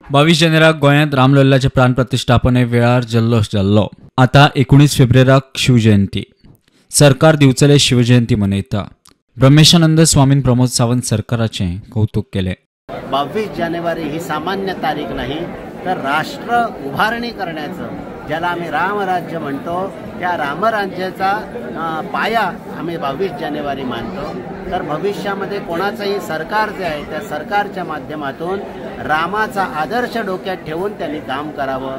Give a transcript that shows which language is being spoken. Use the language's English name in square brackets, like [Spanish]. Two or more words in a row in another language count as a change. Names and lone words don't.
[Konkani] 22 जानेवारी गोंयांत रामलल्लाचे प्राण प्रतिष्ठापने वेळार जल्लोष जाल्लो। आता 19 फेब्रुवाराक शिवजयंती। सरकार दिवचले शिवजयंती मनयता। ब्रह्मेशानंद स्वामीन प्रमोद सावंत सरकाराचे कौतुक केले। [Marathi] 22 जानेवारी ही सामान्य तारीख नाही, तर राष्ट्र उभारणी करण्याचं, ज्याला आम्ही रामराज्य म्हणतो, त्या रामराज्याचा पाया आम्ही 22 जानेवारी मानतो। तर भविष्यामध्ये कोणाचंही सरकार जे आहे त्या सरकारच्या माध्यमातून रामाचा आदर्श डोक्यात ठेवून त्यांनी काम करावं।